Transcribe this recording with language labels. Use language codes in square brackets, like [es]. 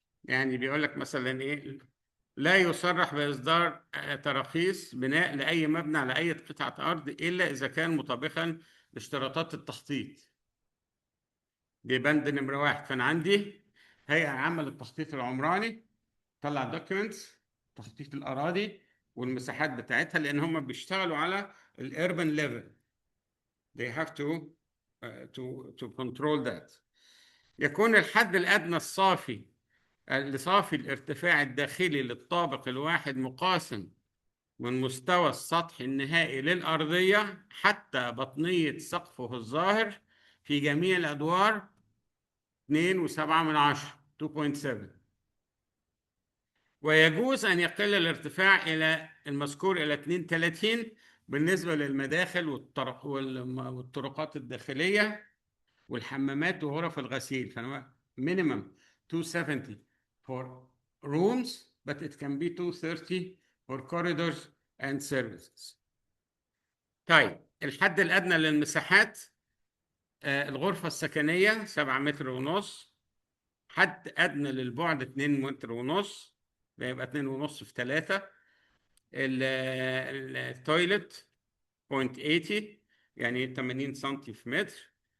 [ar] يعني بيقول لك مثلا ايه، لا يصرح باصدار تراخيص بناء لاي مبنى على اي قطعه ارض الا اذا كان مطابقا لاشتراطات التخطيط. دي بند نمره واحد. فانا عندي هيئه عامه للتخطيط العمراني طلع دوكيومنتس تخطيط الاراضي والمساحات بتاعتها، لان هم بيشتغلوا على الاربن ليفل. [en] they have to control that. [ar] يكون الحد الادنى الصافي لصافي الارتفاع الداخلي للطابق الواحد مقاسم من مستوى السطح النهائي للأرضية حتى بطنية سقفه الظاهر في جميع الأدوار 2.7 2.7. ويجوز أن يقل الارتفاع إلى المذكور إلى 32 بالنسبة للمداخل والطرقات الداخلية والحمامات وغرف الغسيل. [en] فأنا minimum 270 for rooms but it can be 230 for corridors and services. [ar] طيب الحد الأدنى للمساحات الغرفة السكنية 7 متر ونص. حد أدنى للبعد 2 متر ونص، ده يبقى 2 ونص في 3. التويلت 0.80 يعني 80 سنتي في متر.